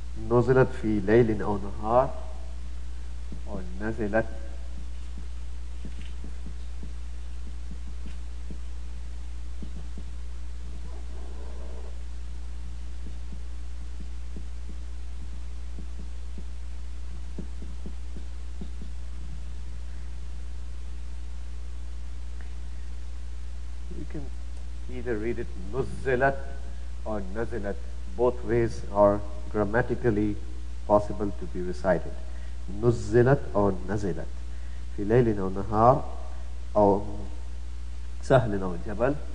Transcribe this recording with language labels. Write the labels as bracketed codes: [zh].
[ar] نزلت في ليل أو نهار أو نزلت [en] you can either read it [ar] نزلت or نزلت. [en] Both ways are grammatically possible to be recited. [ar] نزلت أو نزلت في ليل أو نهار أو سهل أو جبل.